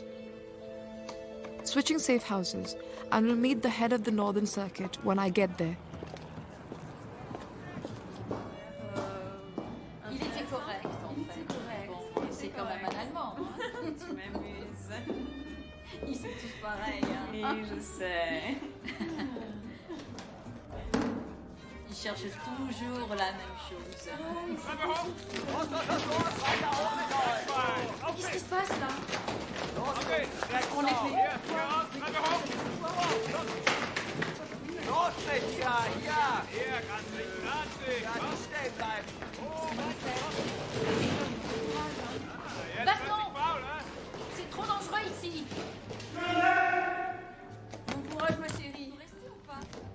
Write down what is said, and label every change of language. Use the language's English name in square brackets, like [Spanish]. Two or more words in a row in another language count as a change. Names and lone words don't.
[English] Switching safe houses, and will meet the head of the Northern Circuit when I get there. [French] Il était correct, en fait. C'est quand même un Allemand. Tu m'amuses. Ils sont tous pareils. Oui, je sais. Ils cherchent toujours la même chose. Qu'est-ce qui se passe là? On les fait. [German] Los, Mädchen, ja! Hier, ganz nicht stehen bleiben! [French] Battement! C'est trop dangereux ici! Bon courage, ma chérie. Vous restez ou pas?